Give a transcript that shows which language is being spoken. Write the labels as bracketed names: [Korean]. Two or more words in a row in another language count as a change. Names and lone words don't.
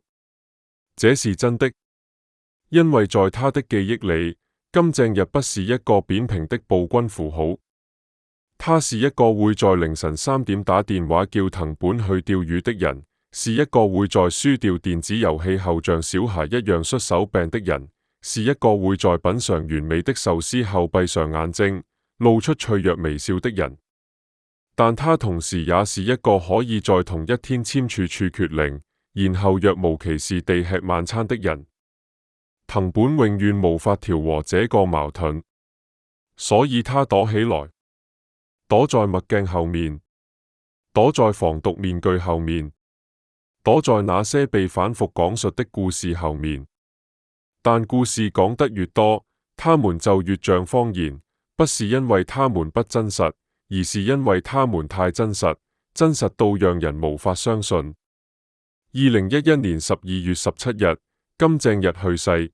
[Chinese] 這是真的，因為在他的記憶裏，金正日不是一個扁平的暴君符號，他是一個會在凌晨3點打電話叫藤本去釣魚的人，是一個會在輸掉電子遊戲後像小孩一樣摔手柄的人，是一個會在品嘗完美的壽司後閉上眼睛，露出脆弱微笑的人。但他同時也是一個可以在同一天簽署處決令，然後若無其事地吃晚餐的人。藤本永遠無法調和這個矛盾，所以他躲起來，躲在墨鏡後面，躲在防毒面具後面，躲在那些被反覆講述的故事後面。但故事講得越多，他們就越像謊言，不是因為他們不真實，而是因為他們太真實，真實到讓人無法相信。2011年12月17日，金正日去世。